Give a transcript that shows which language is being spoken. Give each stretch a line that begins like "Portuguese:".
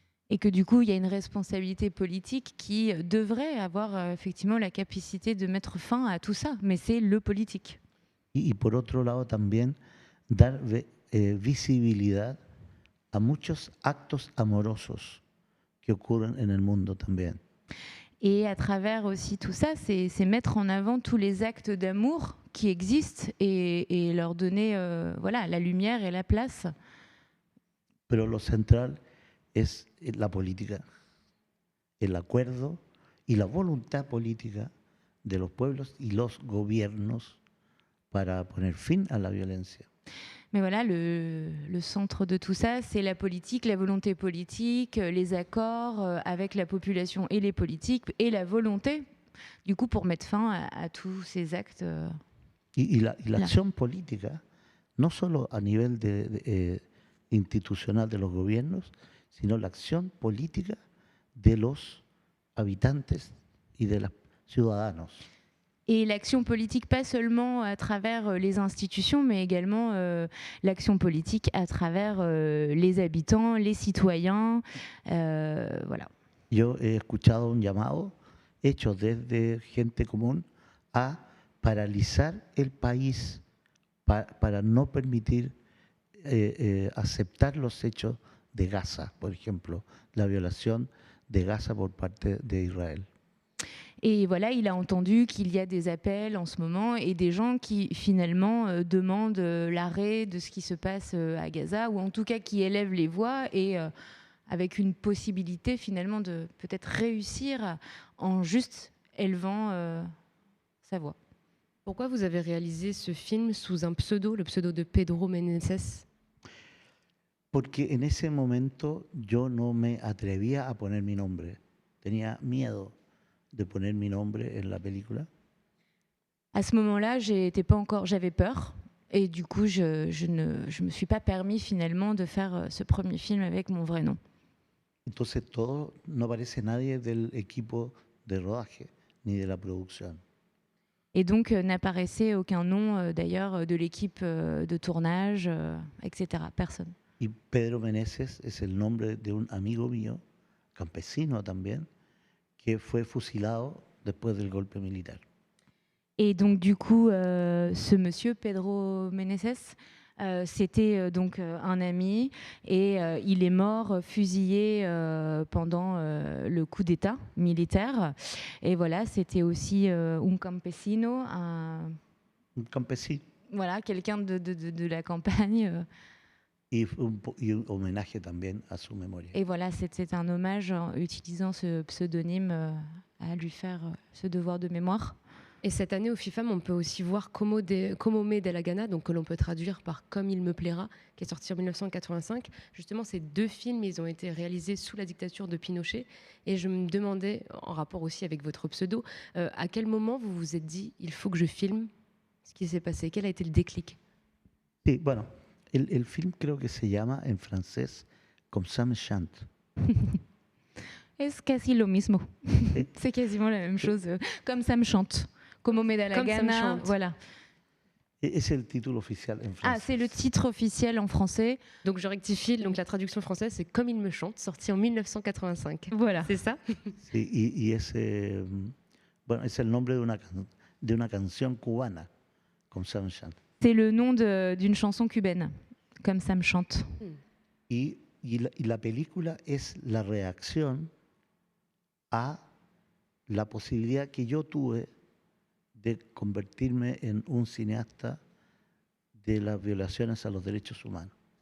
French: Et que du coup, il y a une responsabilité politique qui devrait avoir effectivement la capacité de mettre fin à tout ça, mais c'est le politique.
Spanish: Y por otro lado también dar visibilidad a muchos actos amorosos que ocurren en el mundo también.
French: Et à travers aussi tout ça, c'est mettre en avant tous les actes d'amour qui existent et leur donner voilà, la lumière et la place.
Spanish: Pero lo central es la política, el acuerdo y la voluntad política de los pueblos y los gobiernos para poner fin a la violencia.
French: Mais voilà, le centre de tout ça, c'est la politique, la volonté politique, les accords avec la population et les politiques, et la volonté, du coup, pour mettre fin à tous ces actes.
Spanish: Y la acción política, no solo a nivel institucional de los gobiernos, sino la acción política de los habitantes y de los ciudadanos.
French: Et l'action politique, pas seulement à travers les institutions, mais également l'action politique à travers les habitants, les citoyens. Voilà.
Spanish: Yo he escuchado un llamado hecho desde gente común a paralizar el país para no permitir aceptar los hechos de Gaza, por ejemplo, la violación de Gaza por parte de Israel.
French: Et voilà, il a entendu qu'il y a des appels en ce moment et des gens qui finalement demandent l'arrêt de ce qui se passe à Gaza, ou en tout cas qui élèvent les voix et avec une possibilité finalement de peut-être réussir en juste élevant sa voix. Pourquoi vous avez réalisé ce film sous un pseudo, le pseudo de Pedro Meneses?
Spanish: Porque en ese momento yo no me atrevía a poner mi nombre. Tenía miedo de poner mi nombre en la película.
French: À ce moment-là, j'avais peur et du coup, je me suis pas permis finalement de faire ce premier film avec mon vrai nom.
Spanish: Entonces no aparece nadie del equipo de rodaje ni de la producción.
French: Et donc n'apparaissait aucun nom d'ailleurs de l'équipe de tournage, etc. Personne.
Spanish: Y Pedro Meneses es el nombre de un amigo mío, campesino también, que fue fusilado después del golpe militar.
French: Et donc du coup, ce monsieur Pedro Meneses, c'était donc un ami et il est mort fusillé pendant le coup d'État militaire. Et voilà, c'était aussi un campesino, Un campesino. voilà, quelqu'un de la campagne.
Spanish: Y un homenaje también a su memoria.
French: Et voilà, c'était un hommage en utilisant ce pseudonyme à lui faire ce devoir de mémoire. Et cette année au FIFAM, on peut aussi voir Como me de la Gana, donc que l'on peut traduire par Comme il me plaira, qui est sorti en 1985. Justement, ces deux films, ils ont été réalisés sous la dictature de Pinochet. Et je me demandais, en rapport aussi avec votre pseudo, à quel moment vous vous êtes dit « il faut que je filme ce qui s'est passé ». Quel a été le déclic?
Spanish: Sí, bueno, el film creo que se llama en francés Comme ça me chante. Es casi lo mismo. ¿Sí?
French: C'est quasiment la même chose. Comme ça me chante. Como me da la Comme ça me
Spanish: gana.
French: chante. Voilà.
Spanish: Es el título oficial en francés.
French: Ah, c'est le titre officiel en français. Donc je rectifie, donc la traduction française c'est Comme il me chante, sorti en 1985. Voilà. C'est ça?
Spanish: Sí, y es, bueno, es el nombre de una canción cubana, Comme ça me chante.
French: C'est le nom d'une chanson cubaine. Comme ça me chante.
Spanish: Y y la película es la reacción a la posibilidad que yo tuve de convertirme en un cinéasta de las violaciones a los derechos humanos.